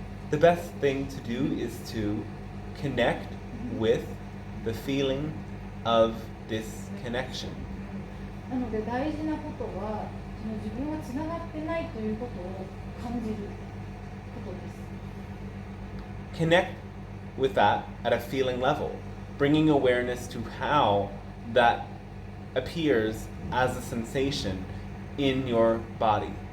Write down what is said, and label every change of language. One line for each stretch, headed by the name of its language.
English: The best thing to do is to connect with the feeling of disconnection.
Japanese: なので大事なことはその自分はつながってないということを感じることです。
English: Connect with that at a feeling level, bringing awareness to how that appears as a sensation in your body.